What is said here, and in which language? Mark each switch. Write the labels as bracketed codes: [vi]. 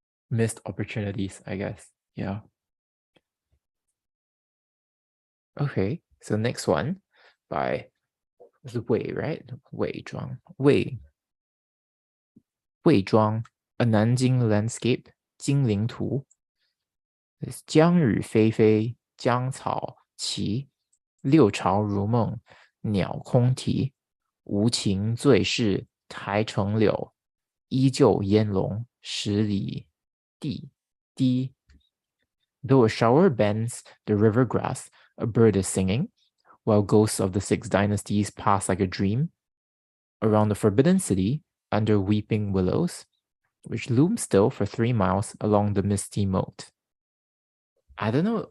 [en] Missed opportunities, I guess. Yeah. Okay, so next one by, it's Wei, right? Wei Zhuang. Wei Zhuang, A Nanjing Landscape, 金陵图. [zh] It's 江雨霏霏，江草齐，六朝如梦，鸟空啼。无情最是台城柳，依旧烟笼十里地。 [en] 低 Though a shower bends the river grass, a bird is singing, while ghosts of the six dynasties pass like a dream. Around the forbidden city, under weeping willows, which loom still for 3 miles along the misty moat. I don't know.